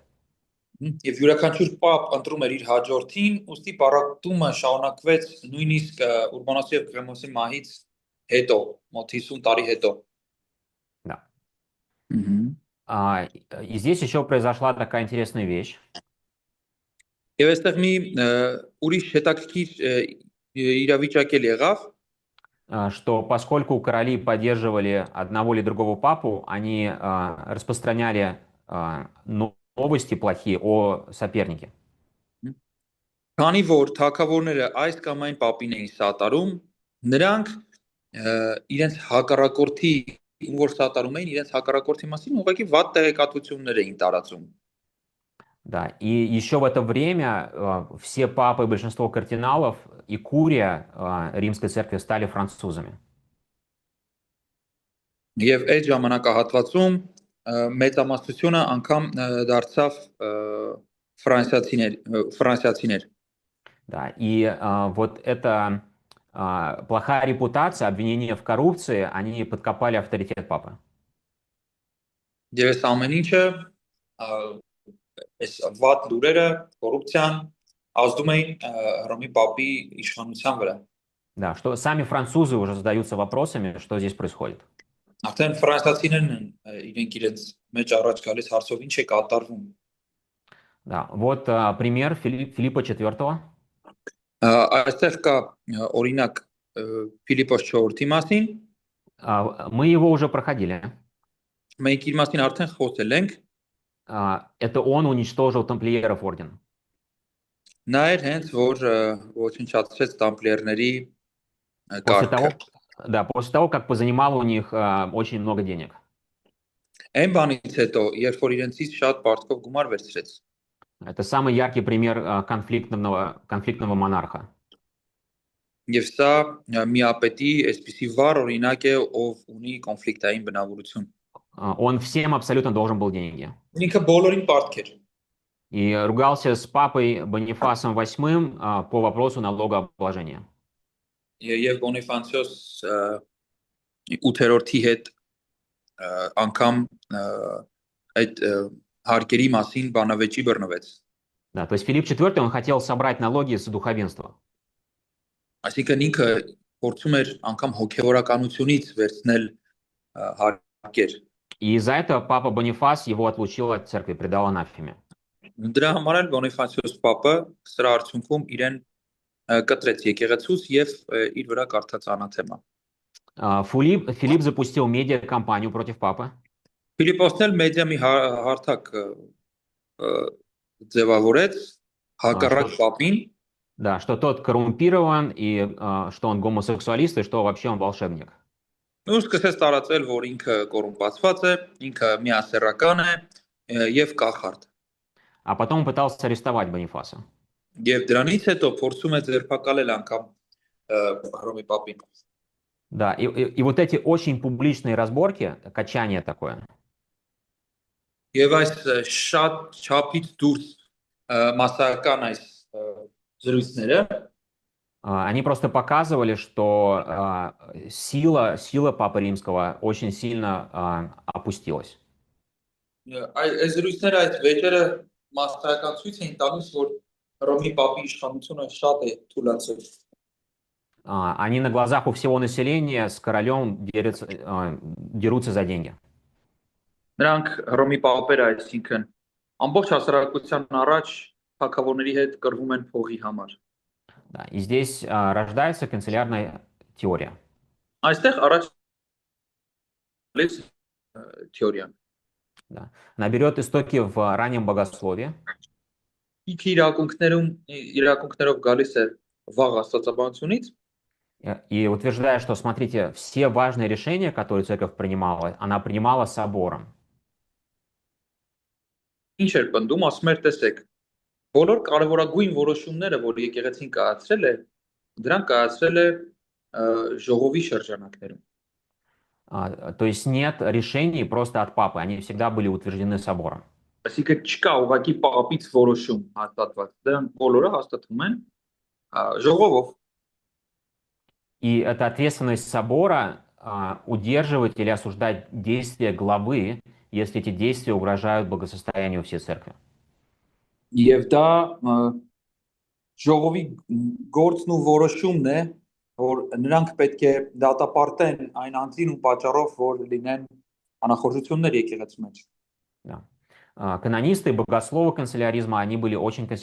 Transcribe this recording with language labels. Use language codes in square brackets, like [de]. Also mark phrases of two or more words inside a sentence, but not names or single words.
[hy] Եվ յուրաքանչյուր պապ ընտրում էր իր հաջորդին, ուստի պարակտումը շարունակվեց նույնիսկ Ուրբանոսի եւ Կրեմոսի մահից հետո, մոտ 50 տարի հետո։ [ru] Да. И здесь еще произошла такая интересная вещь. [hy] Եվ այստեղ մի ուրիշ հետաքրքիր իրավիճակ էլ եղավ։ [ru] что поскольку короли поддерживали одного или другого папу, они распространяли новости плохие о сопернике. [hy] Քանի որ թագավորները այս կամ այն պապին էին սատարում, նրանք իրենց հակառակորդի ում որ սատարում էին, իրենց հակառակորդի մասին ուղղակի վատ տեղեկատվություններ էին տարածում։ [ru] Да, и еще в это время все папы, большинство кардиналов и курия Римской церкви стали французами. [hy] Եվ այդ ժամանակահատվածում մեծամասնությունը անգամ դարձավ ֆրանսիացիներ։ [ru] Да, и вот эта плохая репутация, обвинения в коррупции, они подкопали авторитет папы. [hy] Եվ այս ամեն ինչը այս վատ լուրերը, կոռուպցիան ազդում էին Հռոմի պապի իշխանության վրա։ [ru] Да, что сами французы уже задаются вопросами, что здесь происходит. [hy] Արդեն ֆրանսիացիներն են իրենք իրենց մեջ առաջ գալիս հարցով ինչ է կատարվում։ [ru] Да, вот пример Филиппа IV. [hy] Այստեղ կա օրինակ Ֆիլիպոս 4-ի մասին, [ru] Мы его уже проходили. [hy] մենք իր մասին արդեն խոսել ենք, [ru] Это он уничтожил тамплиеров орден. [hy] նա էր հենց որ ոչնչացրեց տամպլիերների [ru] После того, [hy] կարգը։ [ru] да, после того, как позанимал у них очень много денег. [hy] Այն բանից հետո, երբ որ իրենցից շատ պարտքով գումար վերցրեց։ [ru] Это самый яркий пример конфликтного монарха. [hy] Եվ սա միապետի այսպիսի վառ օրինակ է, ով ունի կոնֆլիկտային բնավորություն։ [ru] Он всем абсолютно должен был деньги. [hy] Ինքը բոլորին պարտք էր։ [ru] И ругался с папой Бонифасом VIII по вопросу налогообложения. [hy] Եվ Բոնիֆանցիոս 8-րդի հետ անգամ այդ հարկերի մասին բանավեճի բռնվեց։ [ru] Да, то есть Филипп IV, он хотел собрать налоги с духовенства. [hy] Այսինքն ինքը փորձում էր անգամ հոգևորականությունից վերցնել հարկեր։ [ru] И из-за этого папа Бонифас его отлучил от церкви, предал анафеме. [hy] Դրա համար էլ Բոնիֆանցիոս Պապը սրա արդյունքում իրեն կտրեց եկեղեցուց եւ իր վրա կարդաց անաթեմա։ [ru] Филипп запустил медиакампанию против папы. [hy] Ֆիլիպոսն էլ մեդիա մի հարթակ ձևավորեց հակառակ Պապին, [ru] Да, что тот коррумпирован, и что он гомосексуалист, и что вообще он волшебник. [hy] ու սկսեց տարածել, որ ինքը կոռումպացված է, ինքը միասեռական է եւ կախարդ։ [ru] А потом он пытался арестовать Бонифаса. [hy] Եվ դրանից հետո փորձում է ձերբակալել անգամ Հռոմի Պապին։ [ru] Да, и вот эти очень публичные разборки, качание такое, [hy] Եվ այս շատ չափից դուրս մասսայական այս զրույցները [ru] они просто показывали, что сила Папы Римского очень сильно опустилась. [hy] այս զրույցները այդ վեճերը մասսայական ցույց էին տալիս, որ Հռոմի Պապի իշխանությունը շատ է թուլացել։ [ru] Они на глазах у всего населения с королем дерутся за деньги. [hy] Նրանք Հռոմի Պապերը, այսինքն ամբողջ հասարակության առաջ թագավորների հետ կռվում են փողի համար։ [ru] Да, и здесь рождается канцелярная теория. [hy] Այստեղ առաջ теория. [ru] Да. Она берет истоки в раннем богословии. [hy] Իրակունքներով գալիս է վաղ աստվածաբանությունից [ru] И утверждает, что, смотрите, все важные решения, которые церковь принимала, она принимала собором. [hy] ինչ էր պնդում, ասում էր, տեսեք, բոլոր կարևորագույն որոշումները, որ եկեղեցին կայացրել է, դրանք կայացրել է ժողովի շրջանակներում։ [ru] То есть нет решений просто от папы, они всегда были утверждены собором. [hy] Այսինքն չկա ուղղակի պապից որոշում հաստատված, դրանք բոլորը հաստատվում են ժողովով։ [ru] И это ответственность собора удерживать или осуждать действия главы, если эти действия угрожают благосостоянию всей церкви. [hy] Եվ դա ժողովի գործն ու որոշումն է, որ նրանք պետք է դատապարտեն այն անձին ու պատճառով, որ լինեն անախորժություններ եկեղեցու մեջ։ [ru] Да. Канонисты и богословы канцеляризма, они были очень